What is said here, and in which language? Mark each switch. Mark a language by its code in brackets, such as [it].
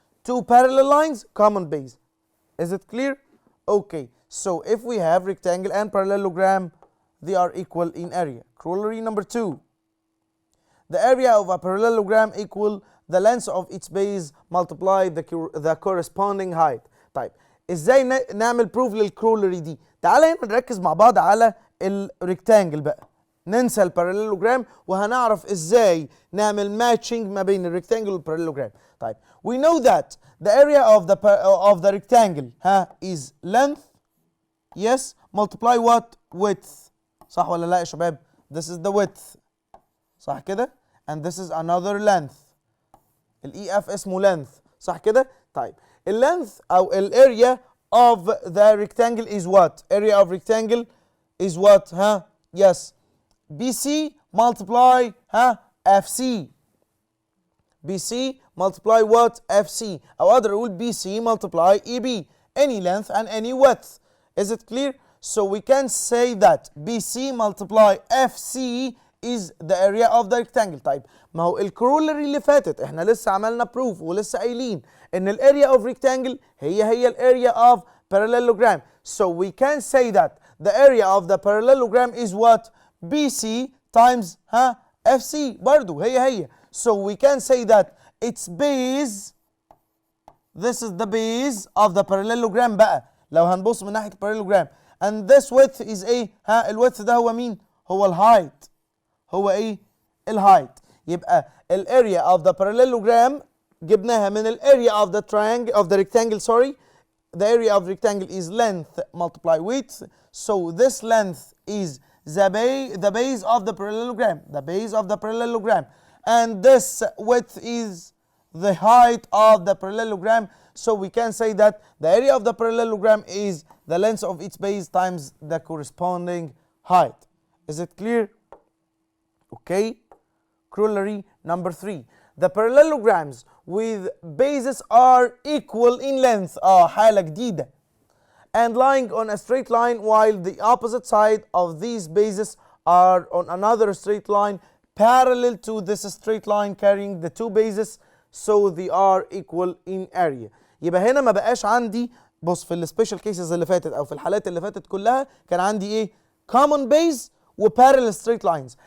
[en] two parallel lines common base. Is it clear? Okay, so if we have rectangle and parallelogram, they are equal in area. Corollary number 2. The area of a parallelogram equal the length of its base multiply the corresponding height. [ar] طيب ازاي نعمل بروف للكرولري دي؟ تعالى هنا نركز مع بعض على الريكتانجل بقى. ننسى الباراليلوجرام وهنعرف ازاي نعمل ماتشنج ما بين الريكتانجل والباراليلوجرام. [en] طيب we know that the area of the rectangle is length, yes, multiply what? Width. [ar] صح ولا لا يا شباب؟ [en] This is the width. [ar] صح كده؟ [en] and this is another length. EF اسمه length. [ar] صح كده؟ طيب [en] length أو area of the rectangle is what? Area of rectangle is what? Yes. BC multiply FC. BC multiply what? FC. [ar] أو أقدر أقول [en] BC multiply EB. Any length and any width. Is it clear? So we can say that BC multiply FC is the area of the rectangle. [ar] طيب ما هو الكرولري اللي فاتت احنا لسه عملنا بروف ولسه قايلين ان الاريا [en] of rectangle [ar] هي الاريا [en] of parallelogram. So we can say that the area of the parallelogram is what? BC times FC [ar] برضو هي. [en] So we can say that its base, this is the base of the parallelogram [ar] بقى لو هنبص من ناحية [en] parallelogram. And this width is [ar] ايه؟ الويدث ده هو مين؟ هو الهايت. هو ايه؟ الهايت. [en] يبقى الاريا of the parallelogram [ar] جبناها من [en] الاريا of the triangle of the rectangle, sorry. The area of rectangle is length multiply width. So this length is the base of the parallelogram. The base of the parallelogram. And this width is the height of the parallelogram. So we can say that the area of the parallelogram is the length of its base times the corresponding height. Is it clear? Okay. Corollary number 3. The parallelograms with bases are equal in length. [ar] حالة جديدة. [en] And lying on a straight line while the opposite side of these bases are on another straight line parallel to this straight line carrying the two bases so they are equal in area. [ar] يبقى هنا ما بقاش عندي، بص في السبيشال كيسز اللي فاتت او في الحالات اللي فاتت كلها كان عندي ايه؟ [en] common base [ar] و [en] parallel straight lines.